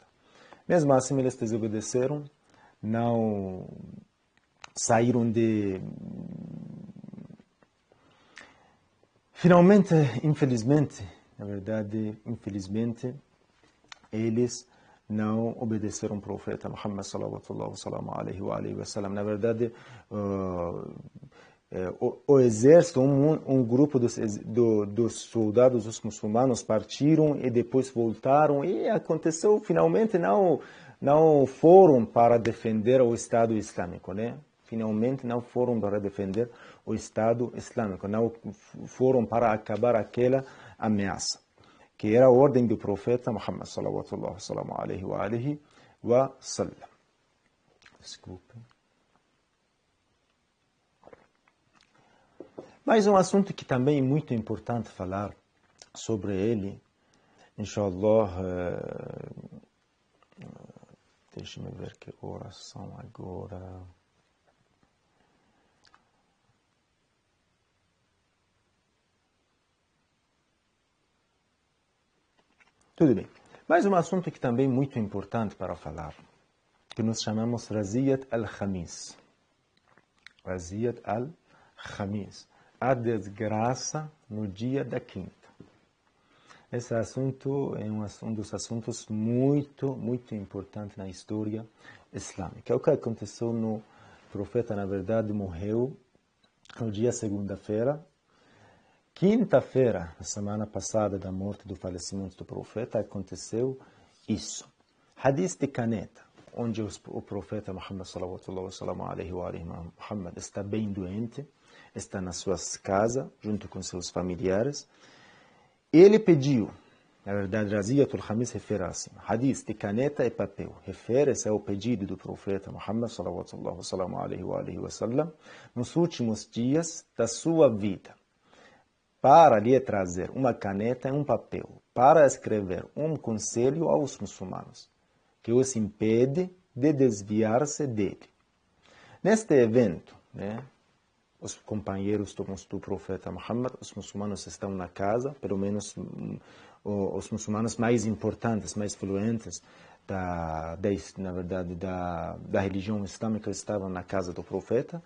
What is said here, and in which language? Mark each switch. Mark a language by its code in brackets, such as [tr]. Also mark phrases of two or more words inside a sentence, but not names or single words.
[pt] Mesmo assim, eles desobedeceram, não saíram de... Finalmente, infelizmente, na verdade, eles não obedeceram ao profeta Muhammad [ar] صلى الله عليه وسلم. [pt] Na verdade, o exército, um grupo dos soldados, dos muçulmanos, partiram e depois voltaram. E aconteceu, finalmente, não foram para defender o Estado Islâmico, né? Finalmente não foram para defender o Estado Islâmico, não foram para acabar aquela ameaça, que era a ordem do profeta Muhammad [ar] صلى الله عليه وسلم. [pt] Desculpe. Mas um assunto que também é muito importante falar sobre ele, inshallah, deixe-me ver que oração agora. Tudo bem. Mais um assunto que também é muito importante para falar, que nós chamamos Raziyat al-Khamis. Raziyat al-Khamis. A desgraça no dia da quinta. Esse assunto é um dos assuntos muito importantes na história islâmica. O que aconteceu no profeta, na verdade, morreu no dia segunda-feira. Quinta-feira, na semana passada da morte do falecimento do profeta, aconteceu isso. Hadith de caneta, onde o profeta Muhammad [ar] صلى الله عليه [pt] está bem doente, está nas suas casas, junto com seus familiares. Ele pediu, na verdade, Raziyatul Khamis refere assim, hadith de caneta e papel, refere-se ao pedido do profeta Muhammad [ar] صلى الله عليه [pt] nos últimos dias da sua vida, para lhe trazer uma caneta e um papel, para escrever um conselho aos muçulmanos, que os impede de desviar-se dele. Neste evento, os companheiros do profeta Muhammad, os muçulmanos estão na casa, pelo menos os muçulmanos mais importantes, mais fluentes, na verdade, da religião islâmica estavam na casa do profeta.